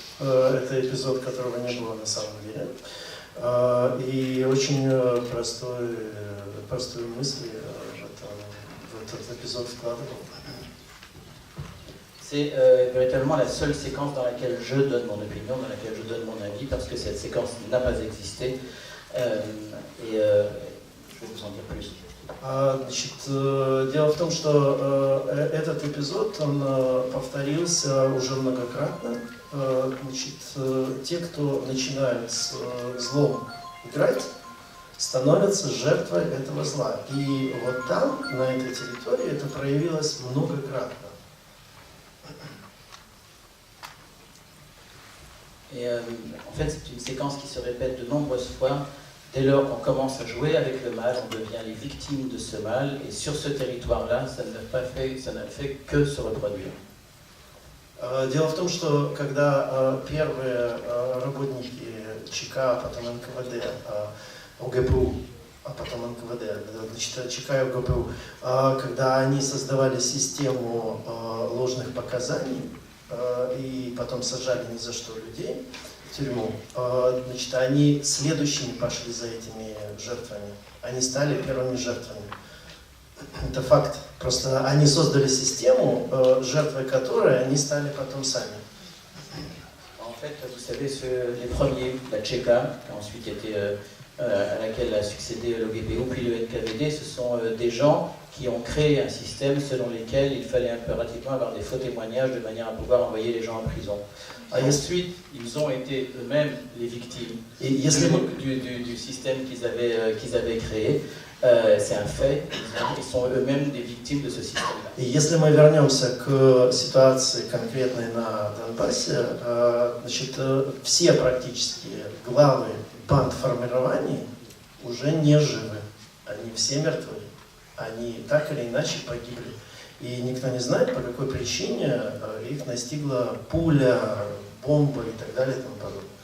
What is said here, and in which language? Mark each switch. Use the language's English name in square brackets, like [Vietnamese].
[Russian] Это эпизод, которого не было на самом деле. И очень простую мысль в этот épisode вкладывал. [French] C'est véritablement la seule séquence dans laquelle je donne mon opinion, dans laquelle je donne mon avis, parce que cette séquence n'a pas existé. Je vais vous en dire plus. [Russian] Значит, дело в том, что этот эпизод, он повторился уже многократно. Значит, те, кто начинают с злом играть, становятся жертвой этого зла. И вот там, на этой территории, это проявилось многократно. [French] Et en fait, c'est une séquence qui se répète de nombreuses fois. Dès lors qu'on commence à jouer avec le mal, on devient les victimes de ce mal, et sur ce territoire-là, ça n'a fait que se reproduire. [Russian] Дело в том, что когда первые работники ЧК, потом НКВД, ОГПУ, а потом НКВД, значит, ЧК и ОГПУ, когда они создавали систему ложных показаний и потом сажали ни за что людей в тюрьму, значит, они следующими пошли за этими жертвами. Они стали первыми жертвами. Это факт. Просто они создали систему, жертвой которой они стали потом сами. [French] En fait, vous savez, les premiers, la Tchéka, ensuite à laquelle a succédé l'OGPU, puis le NKVD, ce sont des gens qui ont créé un système selon lequel il fallait impérativement avoir des faux témoignages de manière à pouvoir envoyer les gens en prison. Et ensuite, ils ont été eux-mêmes les victimes du système qu'ils avaient créé. C'est un fait, ils sont eux-mêmes des victimes de ce système-là. [Russian] И если мы вернемся к ситуации конкретной на Донбассе, значит, все практически главы бандформирований уже не живы. Они все мертвы. Они так или иначе погибли. И никто не знает, по какой причине их настигла пуля, бомба и так далее и тому подобное.